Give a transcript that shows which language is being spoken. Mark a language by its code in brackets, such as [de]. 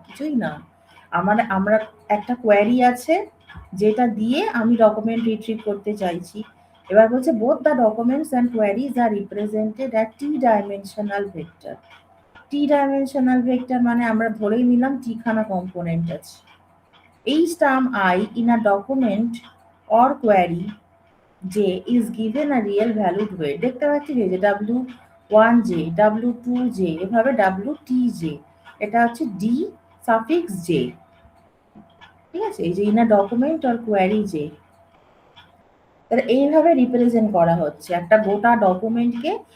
[bn] কিছুই না, আমরা একটা কোয়ারি আছে যেটা দিয়ে আমি ডকুমেন্ট রিট্রিভ করতে চাইছি। এবার বলছে [en] Both the documents and queries are represented at T dimensional vector. [bn] T dimensional vector মানে আমরা ধরেই নিলাম টি খানা কম্পোনেন্ট আছে। [en] Each term I in a document or query J is given a real valued weight. [bn] দেখতে পাচ্ছি যে W1J, W2J, এভাবে WTJ, এটা হচ্ছে D suffix J। ঠিক আছে, এই যে [en] in a document or query J, [bn] তাহলে এইভাবে রিপ্রেজেন্ট করা হচ্ছে একটা গোটা ডকুমেন্টকে।